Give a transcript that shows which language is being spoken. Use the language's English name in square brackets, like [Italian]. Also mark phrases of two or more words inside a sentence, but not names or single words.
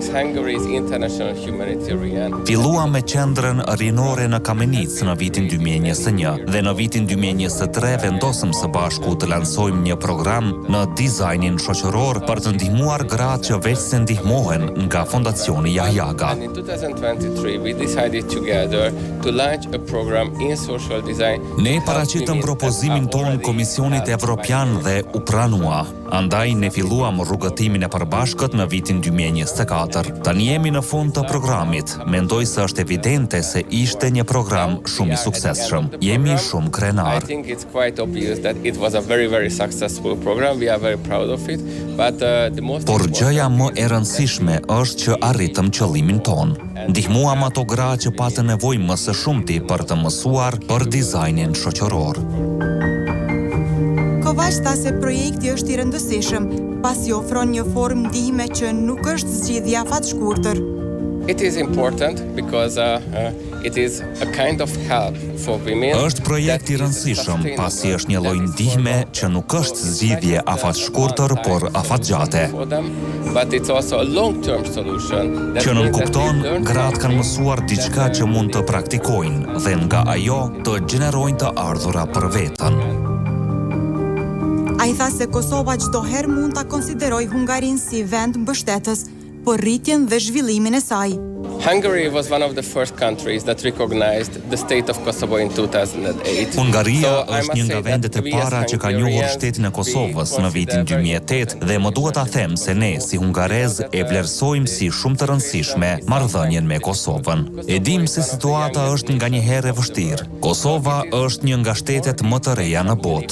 [Albanian] Filluam me qendrën rinore në Kamenic në vitin 2021 dhe në vitin 2023 vendosëm së bashku të lansojmë një program në dizajnin shoqëror për të ndihmuar gratë që veç se ndihmohen nga Fondacioni Jahjaga. [English] In 2023 we decided together to launch a program in social design. [Albanian] Ne paraqitëm propozimin ton Komisionit Evropian dhe u pranua. Andaj ne filluam rrugëtimin e përbashkët në vitin 2024. Tani jemi në fund të programit. Mendoj se është evidente se ishte një program shumë i suksesshëm. Jemi shumë krenar. [English] I think it's quite obvious that it was a very successful program. We are very proud of it. But the most [Albanian] Por gjëja më e rëndësishme është që arritëm qëllimin ton. Ndihmuam ato gra që patën nevojë më së shumti për të mësuar për dizajnin shoqëror. Kovaç tha se projekti është i rëndësishëm, pasi ofron një formë ndihme që nuk është zgjidhje afatshkurtër. [English] It is important because it is a kind of help for women. [Albanian] Është projekt i rëndësishëm, pasi është një lloj ndihme që nuk është zgjidhje afatshkurtër, por afatgjate. [English] But it's also a long-term solution. [Albanian] Që nën kupton, gratë kanë mësuar diçka që mund të praktikojnë dhe nga ajo të gjenerojnë të ardhura për veten. Ai tha se Kosova çdo herë mund ta konsiderojë Hungarinë si vend mbështetës për rritjen dhe zhvillimin e saj. [English] Hungary was one of the first countries that recognized the state of Kosovo in 2008. [Albanian] Hungaria është një nga vendet e para që ka njohur shtetin e Kosovës në vitin 2008 dhe më duhet ta them se ne si hungarez e vlerësojmë si shumë të rëndësishme marrëdhënien me Kosovën. E dim se situata është nganjëherë e vështirë. Kosova është një nga shtetet më të reja në botë.